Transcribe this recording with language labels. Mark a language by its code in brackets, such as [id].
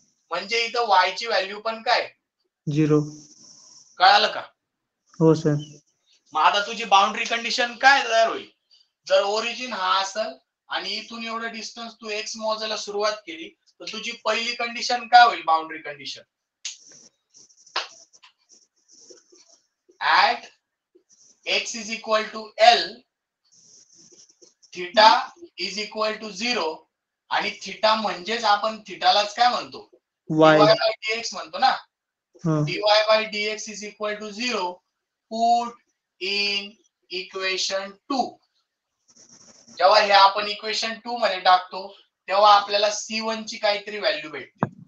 [mr] म्हणजे इथं वाय ची व्हॅल्यू पण काय? 0. कळालं का? हो सर. मग आता तुझी बाउंड्री कंडिशन काय तयार होईल? जर ओरिजिन हा असेल आणि इथून एवढं डिस्टन्स तू एक्स मोजायला सुरुवात केली तर तुझी पहिली कंडिशन काय होईल? [en] Boundary condition at x is equal to l, theta is equal to 0. [mr] आणि थिटा म्हणजेच आपण थिटालाच काय म्हणतो? dy बाय dx म्हणतो ना. [en] dy by dx is equal to 0 put in equation 2. [mr] जेव्हा हे आपण इक्वेशन 2 मध्ये टाकतो तेव्हा आपल्याला C1 ची काहीतरी व्हॅल्यू भेटते.